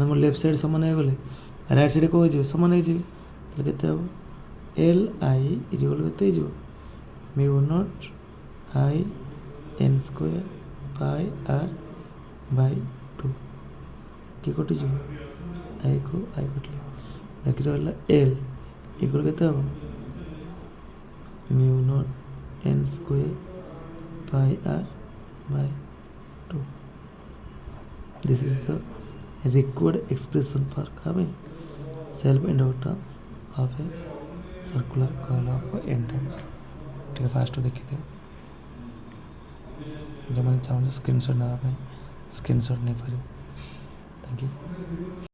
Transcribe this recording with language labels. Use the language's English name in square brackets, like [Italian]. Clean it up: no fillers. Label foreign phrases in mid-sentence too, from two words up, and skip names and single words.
[Odia] ମୋର [English] left side [Odia] ସମାନ ହେଇଗଲେ [English] right side [Odia] କ'ଣ ହେଇଯିବ ସମାନ ହେଇଯିବ ତାହେଲେ କେତେ ହେବ [English] L I is equal [Odia] କେତେ ହେଇଯିବ [English] mu not I N square pi R by 2 [Odia] କି କଟିଯିବ ଆଇକୁ ଆଇ କଟିଲେ ବାକି ରହିଲା [English] L equal [Odia] କେତେ ହେବ [English] mu not N square pi R by 2. This is the required expression for self inductance of a circular coil of n times। [Odia] ଟିକେ ଫାଷ୍ଟ ଦେଖିଦିଅ ଯେଉଁମାନେ ଚାହୁଁଛ ସ୍କ୍ରିନଶଟ୍ ନେବା ପାଇଁ ସ୍କ୍ରିନଶଟ୍ ନେଇପାରିବ। [English] thank you.